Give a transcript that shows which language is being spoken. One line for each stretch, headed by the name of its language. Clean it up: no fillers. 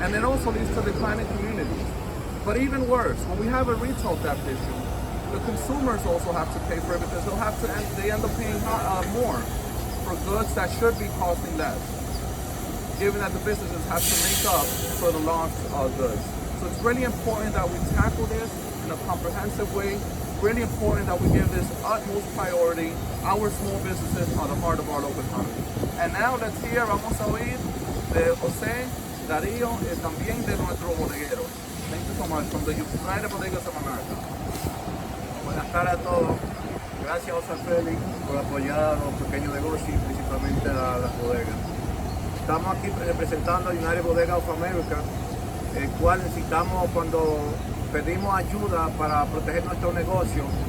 English: And it also leads to declining communities. But even worse, when we have a retail theft issue, the consumers also have to pay for it because they end up paying more for goods that should be costing less, given that the businesses have to make up for the lost goods. So it's really important that we tackle this in a comprehensive way. Really important that we give this utmost priority. Our small businesses are the heart of our local economy. And now let's hear,
Spanish: vamos a oír de José, Darío, y también de nuestro bodeguero.
English: Thank you so much from the United Bodegas of America.
Spanish: Buenas tardes a todos. Gracias, José Feliz, por apoyar a los pequeños negocios y principalmente a las bodegas. Estamos aquí representando a United Bodegas of America, el cual necesitamos cuando pedimos ayuda para proteger nuestro negocio.